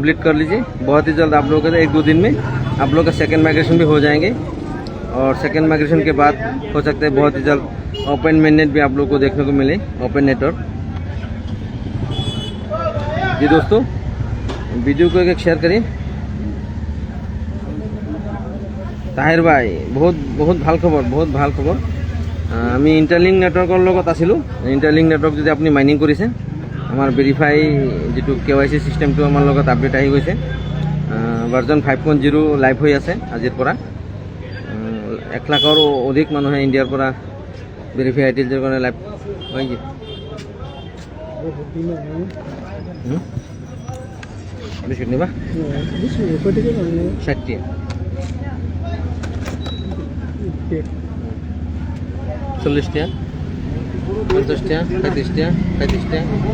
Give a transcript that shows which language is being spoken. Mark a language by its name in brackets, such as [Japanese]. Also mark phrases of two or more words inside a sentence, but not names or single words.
[Hindi] बहुत ही जल्द आप लोगों को 1-2 दिन में आप लोग का सेकंड माइग्रेशन भी हो जाएंगे और सेकंड माइग्रेशन के बाद हो सकता है बहुत ही जल्द ओपन mainnet भी आप लोग को देखने को मिले, [English] open network. [Hindi] जी दोस्तों, वीडियो को एक शेयर करिए। [Assamese] তাহিৰ ভাই বহুত ভাল খবৰ, বহুত ভাল খবৰ। আমি ইণ্টাৰলিংক নেটৱৰ্কৰ লগত আছিলোঁ। ইণ্টাৰলিংক নেটৱৰ্ক যদি আপুনি মাইনিং কৰিছে, আমাৰ ভেৰিফাই যিটো KYC চিষ্টেমটো আমাৰ লগত আপডেট আহি গৈছে। ভাৰ্জন 5.0 লাইভ হৈ আছে আজিৰ পৰা। 1 লাখৰো অধিক মানুহে ইণ্ডিয়াৰ পৰা ভেৰিফাই আইডিৰ কাৰণে লাইভ হয়। [Bangla] কি বিস্কুট নিবা 60 40 টাকা 50 টাকা 35 টাকা 35 টাকা।